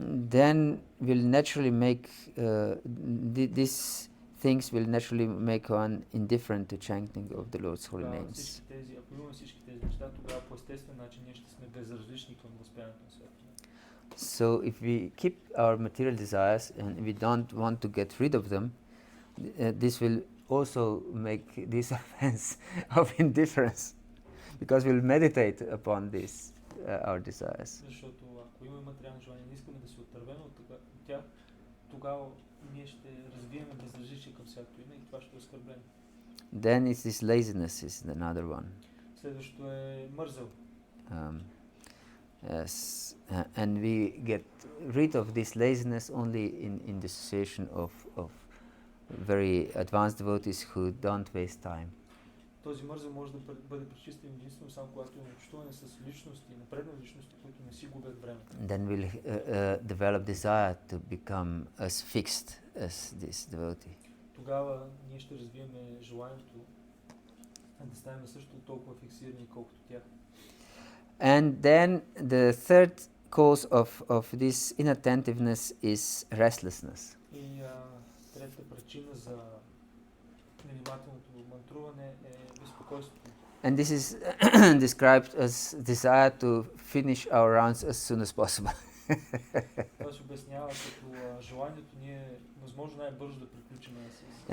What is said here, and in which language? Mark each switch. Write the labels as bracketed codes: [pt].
[en] then will naturally make these things will naturally make one indifferent to chanting of the Lord's holy names. [bg] Ако имаме всички тези неща, тогава по естествен начин ние ще сме безразлични към възприятието на света. [en] So if we keep our material desires and we don't want to get rid of them, this will also make this offense of indifference, because we'll meditate upon this, our desires. [bg] Защото ако имаме материално желание, не искаме да се отървем от тях, тогава ние ще развием безразличие към всяко име и това ще е оскърбление. [en] Then it's this laziness is another one. [bg] Следващото е мързел. [en] Yes, and we get rid of this laziness only in the association of very advanced devotees who don't waste time. [bg] Този мързел може да бъде пречистен единствено само когато има общуване с личности, напреднали личности, които не си губят време. [en] Then we'll develop desire to become as fixed as this devotee. [bg] Тогава ние ще развиеме желанието да станем също толкова фиксирани, колкото тях. [en] And then the third cause of this inattentiveness is restlessness. [bg] И третата причина за невнимателното мантруване е безпокойството. [en] And this is described as desire to finish our rounds as soon as possible. [bg] Това се обяснява като желанието ние възможно най-бързо да приключим с